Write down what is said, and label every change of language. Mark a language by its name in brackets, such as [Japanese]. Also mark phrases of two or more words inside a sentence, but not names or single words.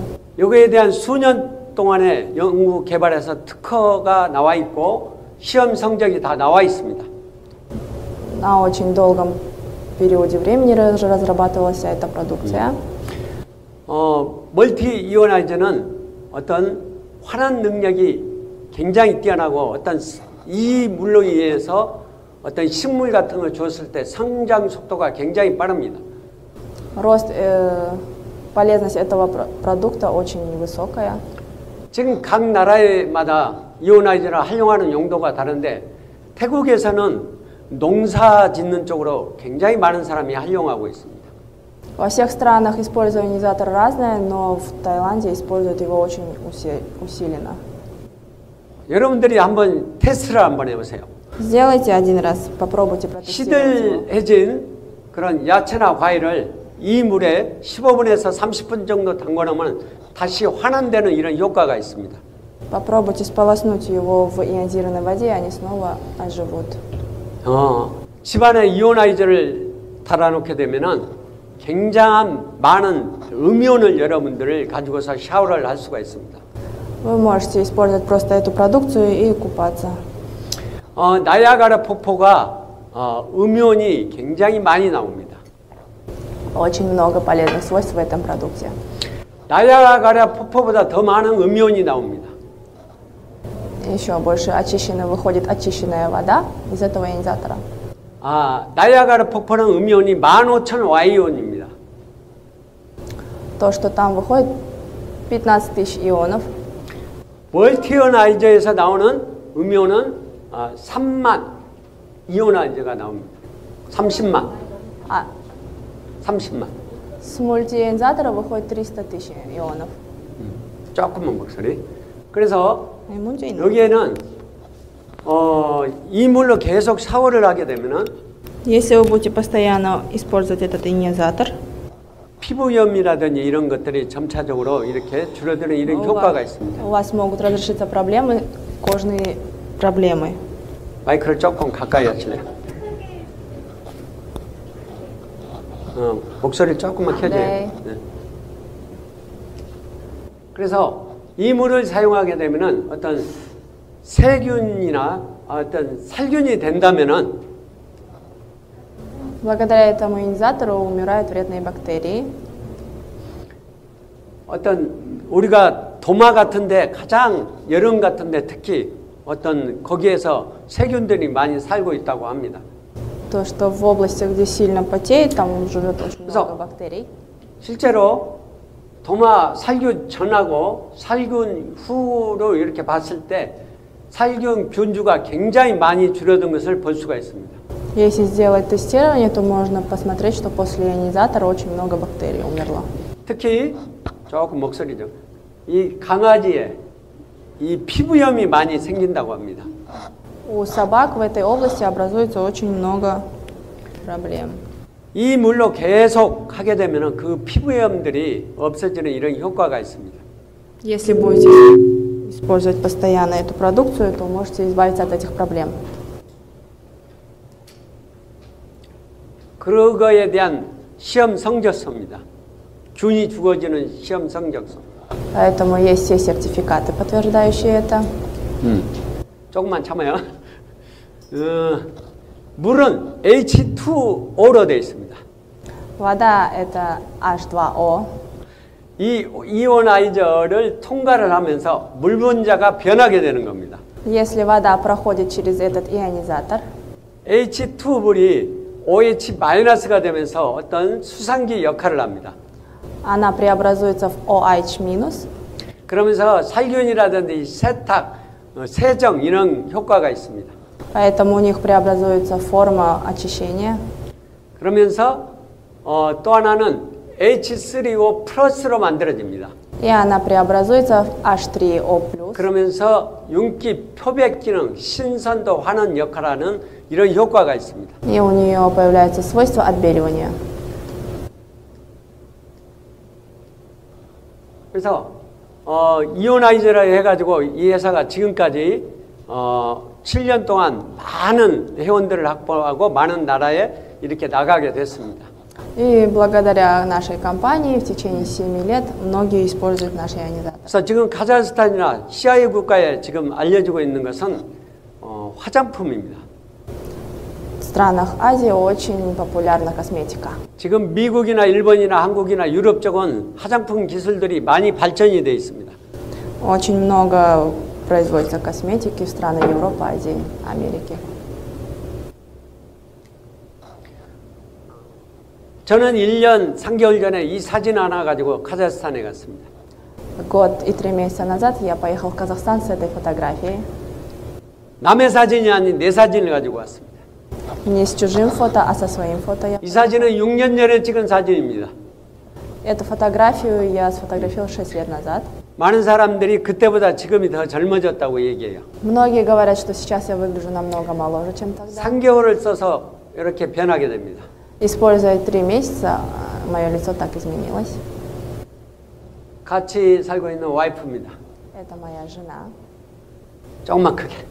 [Korean] 여기에 대한 수년 동안의 연구 개발에서 특허가 나와 있고 시험 성적이 다 나와 있습니다. [Russian] На очень долгом периоде времени разрабатывалась вся эта продукция. [Korean] 멀티 이오나이저는 어떤 환원 능력이 굉장히 뛰어나고 어떤 이 물로 의해서 어떤 식물 같은 걸 줬을 때 성장 속도가 굉장히 빠릅니다. [Russian] Рост, полезность этого продукта очень высокая. [Korean] 지금 각 나라마다 이오나이저를 활용하는 용도가 다른데 태국에서는 농사 짓는 쪽으로 굉장히 많은 사람이 활용하고 있습니다. [Russian] Во всех странах использование ионизатора разное, но в Таиланде используют его очень усиленно. [Korean] 여러분들이 한번 테스트를 한번 해보세요. [Russian] Сделайте один раз, попробуйте протестировать его. [Korean] 시들해진 그런 야채나 과일을 이 물에 15분에서 30분 정도 담궈놓으면 다시 환원되는 이런 효과가 있습니다. [Russian] Попробуйте сполоснуть его в ионизированной воде, и они снова оживут. [Korean] 집안에 이오나이저를 달아놓게 되면은 굉장한 많은 음이온을 여러분들을 가지고서 샤워를 할 수가 있습니다. [Russian] Вы можете использовать просто эту продукцию и купаться. [Korean] 나야가라 폭포가 음이온이 굉장히 많이 나옵니다. [Russian] Очень много полезных свойств в этом продукте. [Korean] 나야가라 폭포보다 더 많은 음이온이 나옵니다. [Russian] еще больше выходит очищенная вода из этого ионизатора. [Korean] 나이아가라 폭포는 음이온이 15,000Y온입니다. [Russian] То, что там выходит 15 000 ионов. [Korean] 멀티어나이저에서 나오는 음이온은 3만 이오나이저가 나옵니다. 30만. 30만. [Russian] С мультиионизатора выходит 300 000 ионов. [Korean] 조금만 목소리. 그래서 여기에는 이 물로 계속 샤워를 하게 되면은 [Russian] Если вы будете постоянно использовать этот ионизатор, [Korean] 피부염이라든지 이런 것들이 점차적으로 이렇게 줄어드는 이런 효과가 있습니다. [Russian] у вас могут разрешиться проблемы, кожные проблемы. [Korean] 마이크를 조금 가까이 하실래요? 목소리를 조금만 켜줘요. 네. 네. 그래서 이 물을 사용하게 되면은 어떤 세균이나 어떤 살균이 된다면은 [Russian] Благодаря этому ионизатору умирают вредные бактерии. [Korean] 어떤 우리가 도마 같은데 가장 여름 같은데 특히 어떤 거기에서 세균들이 많이 살고 있다고 합니다. [Russian] То, что в областях, где сильно потеет, там живет очень много бактерий. [Korean] 실제로 도마 살균 전하고 살균 후로 이렇게 봤을 때 살균 균주가 굉장히 많이 줄어든 것을 볼 수가 있습니다. [Russian] Если сделать тестирование, то можно посмотреть, что после ионизатора очень много бактерий умерло. [Korean] 특히 조금 목소리죠. 이 강아지에 이 피부염이 많이 생긴다고 합니다. [Russian] У собак в этой области образуется очень много проблем. [Korean] 이 물로 계속 하게 되면 그 피부염들이 없어지는 이런 효과가 있습니다. [Russian] Если будете использовать постоянно эту продукцию, то можете избавиться от этих проблем. [Korean] 그거에 대한 시험 성적서입니다. 균이 죽어지는 시험 성적서. [Russian] Поэтому есть все сертификаты, подтверждающие это. [Korean] 조금만 참아요. 물은 H2O로 되어 있습니다. [Russian] Вода это H2O. [Korean] 이 이오나이저를 통과를 하면서 물 분자가 변하게 되는 겁니다. [Russian] Если вода проходит через этот ионизатор, [Korean] H2 물이 OH-가 되면서 어떤 수상기 역할을 합니다. [Russian] она преобразуется в OH-. [Korean] 그러면서 살균이라든지 세탁, 세정 이런 효과가 있습니다. [Russian] Поэтому у них преобразуется форма очищения. [Korean] 그러면서 또 하나는 H3O 플러스로 만들어집니다. [Russian] И она преобразуется в H3O+. [Korean] 그러면서 윤기 표백 기능, 신선도 환원 역할을 하는 이런 효과가 있습니다. [Russian] И у нее появляется свойство отбеливания. [Korean] 그래서 이오나이저라 해가지고 이 회사가 지금까지 7년 동안 많은 회원들을 확보하고 많은 나라에 이렇게 나가게 됐습니다. [Russian] И благодаря нашей компании в течение 7 лет многие используют наш ионизатор. [Korean] 그래서 지금 카자흐스탄이나 CIS 국가에 지금 알려지고 있는 것은 화장품입니다. [Russian] В странах Азии очень популярна косметика. [Korean] 지금 미국이나 일본이나 한국이나 유럽 쪽은 화장품 기술들이 많이 발전이 되어 있습니다. [Russian] Очень много производится косметики в странах Европы, Азии, Америки. [Korean] 저는 1년 3개월 전에 이 사진 하나 가지고 카자흐스탄에 갔습니다. [Russian] Год и 3 месяца назад я поехал в Казахстан с этой фотографией. [Korean] 남의 사진이 아닌 내 사진을 가지고 왔습니다. [Russian] Не с чужим фото, а со своим фото. [Korean] 이 사진은 6년 전에 찍은 사진입니다. [Russian] Эту фотографию я сфотографировал 6 лет назад. [Korean] 많은 사람들이 그때보다 지금이 더 젊어졌다고 얘기해요. [Russian] Многие говорят, что сейчас я выгляжу намного моложе, чем тогда. [Korean] 3개월을 써서 이렇게 변하게 됩니다. [Russian] Используя 3 месяца, мое лицо так изменилось. [Korean] 같이 살고 있는 와이프입니다. [Russian] Это моя жена. [Korean] 조금만 크게.